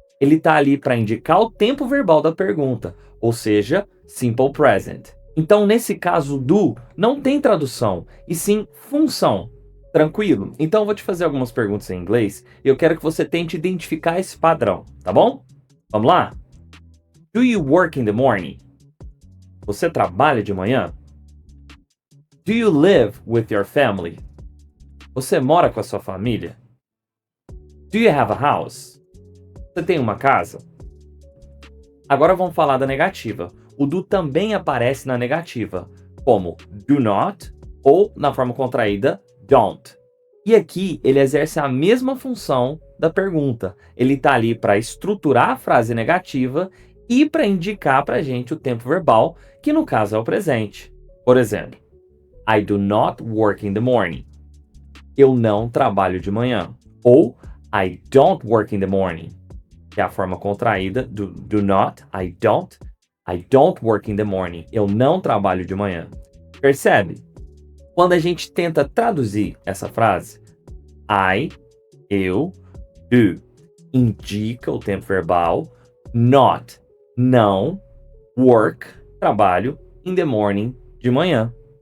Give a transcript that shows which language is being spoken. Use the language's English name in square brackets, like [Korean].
[Portuguese] Ele está ali para indicar o tempo verbal da pergunta, ou seja, simple present. Então nesse caso, do não tem tradução, e sim função. Tranquilo? Então eu vou te fazer algumas perguntas em inglês e eu quero que você tente identificar esse padrão, tá bom? Vamos lá? [English] Do you work in the morning? [Portuguese] Você trabalha de manhã? [English] Do you live with your family? [Portuguese] Você mora com a sua família? [English] Do you have a house? [Portuguese] Você tem uma casa? Agora vamos falar da negativa. O do também aparece na negativa, como do not ou na forma contraída, don't. E aqui ele exerce a mesma função da pergunta. Ele está ali para estruturar a frase negativa e para indicar para a gente o tempo verbal, que no caso é o presente. Por exemplo, [English] I do not work in the morning. [Portuguese] Eu não trabalho de manhã. [English] Ou I don't work in the morning, [Portuguese] que é a forma contraída [English] do not, I don't work in the morning. [Portuguese] Eu não trabalho de manhã. Percebe? Quando a gente tenta traduzir essa frase, eu, do, indica o tempo verbal, not, não, work, trabalho, [English] in the morning, [Portuguese] de manhã.